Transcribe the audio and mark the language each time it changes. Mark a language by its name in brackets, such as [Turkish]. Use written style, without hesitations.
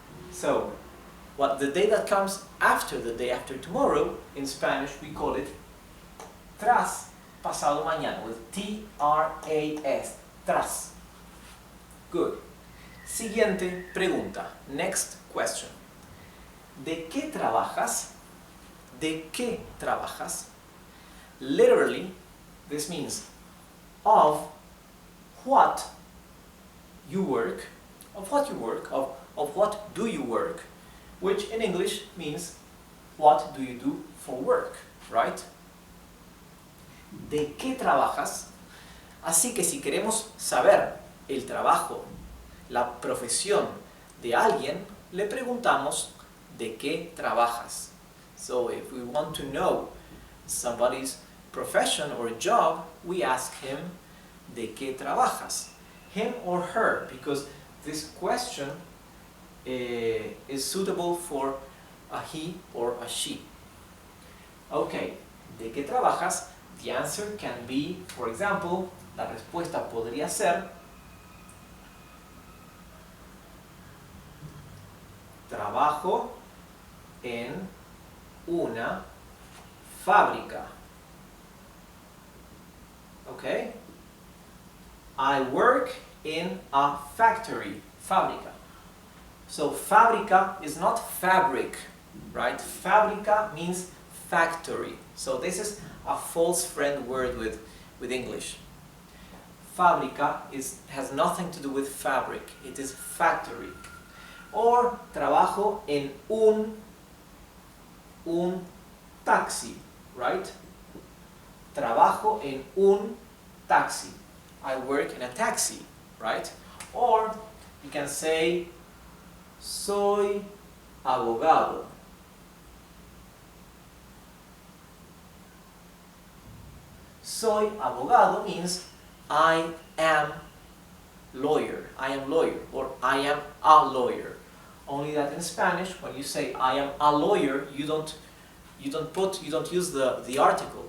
[English] So, the day that comes after the day after tomorrow, in Spanish we call it [Spanish] tras, pasado mañana, [English] with T-R-A-S, tras. Good. [Spanish] Siguiente pregunta. [English] Next question. [Spanish] ¿De qué trabajas? ¿De qué trabajas? [English] Literally, this means of what you work, of what do you work, which in English means what do you do for work, right? [Spanish] ¿De qué trabajas? Así que si queremos saber el trabajo, la profesión de alguien, le preguntamos ¿de qué trabajas? [English] So if we want to know somebody's profession or job, we ask him [Spanish] ¿de qué trabajas? [English] Him or her, because this question is suitable for a he or a she. Okay, [Spanish] ¿de qué trabajas? [English] The answer can be, for example, [Spanish] la respuesta podría ser trabajo en una fábrica. [English] Okay? I work in a factory. Fábrica. So fábrica is not fabric, right? Fábrica means factory. So this is a false friend word with English. Fábrica has nothing to do with fabric. It is factory. Or [Spanish] trabajo en un taxi, [English] right? [Spanish] Trabajo en un taxi. [English] I work in a taxi, right? Or you can say [Spanish] soy abogado. Soy abogado [English] means I am lawyer. I am lawyer, or I am a lawyer. Only that in Spanish, when you say I am a lawyer, you don't use the article.